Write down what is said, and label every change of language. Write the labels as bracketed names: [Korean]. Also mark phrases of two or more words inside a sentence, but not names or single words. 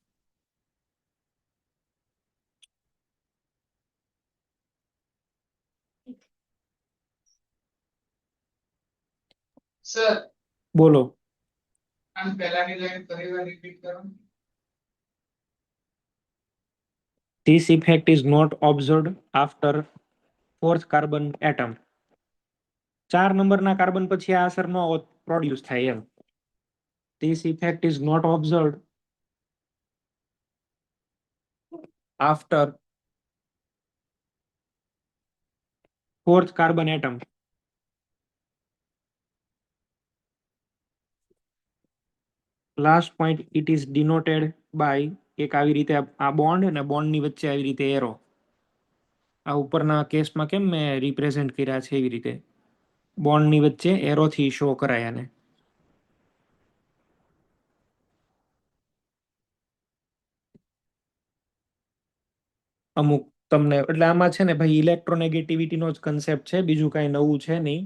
[Gujarati] સર બોલો. આમ પહેલાની લાઈન ફરીવાર રિપીટ કરો. [English] This effect is not observed after fourth carbon atom. [Gujarati] 4 નંબરના કાર્બન પછી આ અસર નો પ્રોડ્યુસ થાય એમ. [English] This effect is not observed after fourth carbon atom. Last point, it is denoted by [Gujarati] એક આવી રીતે આ બોન્ડ અને બોન્ડની વચ્ચે આવી રીતે એરો. આ ઉપરના કેસમાં કેમ મેં રિપ્રેઝેન્ટ કર્યા છે એવી રીતે બોન્ડની વચ્ચે એરોથી શો કરાય આને. અમુક તમને એટલે આમાં છે ને ભાઈ ઇલેક્ટ્રોનેગેટિવિટીનો જ કન્સેપ્ટ છે, બીજું કાંઈ નવું છે નહીં.